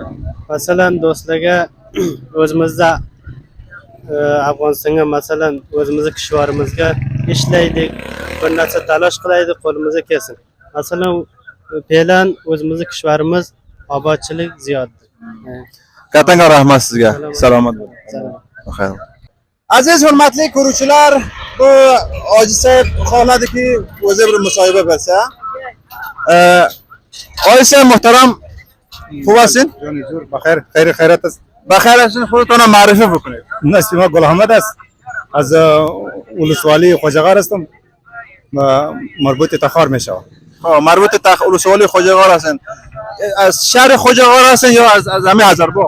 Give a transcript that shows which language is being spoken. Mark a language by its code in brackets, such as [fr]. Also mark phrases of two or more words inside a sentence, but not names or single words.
[uz] masalan do'stlarga o'zimizda Afg'onistonga masalan o'zimizni kishvarimizga ishlaylik bir narsa talosh qilaylik qo'limizga kelsin masalan fe'lan o'zimizni kishvarimiz obodchilik ziyoddir kattakon rahmat sizga salomat bo'ling aziz hurmatli ko'ruvchilar bu Hoji said xohladiki o'zi bir musohiba bersa Hoji said muhtaram xubasin [fa] بخیر خیر خیرت است بخیر هستین خودتون معرفی بکنید نسیم گل احمد است از ولسوالی خوجغار هستم مربوط تخار میشم مربوط ولسوالی خوجغار هستن از شهر خوجغار هستن یا از همه آذربایجان